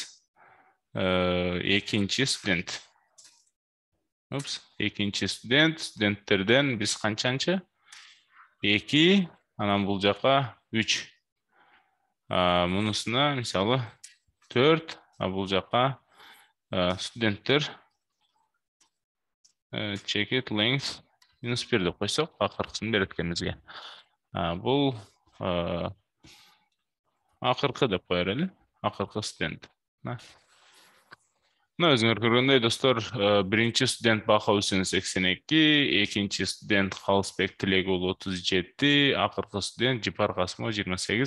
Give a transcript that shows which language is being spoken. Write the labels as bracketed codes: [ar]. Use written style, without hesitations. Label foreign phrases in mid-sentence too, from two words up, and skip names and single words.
[ky] Экинчи студент. Экинчи студент, студенттерден биз канчанчы? 2, анан бул жака 3. Мунусуна мисалы 4, бул жака студенттер [en] check it length [ky] -1 деп койсок, акыркысын берет экен бизге. Бул акыркы деп коер эле, акыркы студент. Мына өзүңөр көргөндөй, достор, биринчи студент Баха Үсөн 82, экинчи студент Калысбек Тилек уулу 37, акыркы студент Жипар Касымова 28.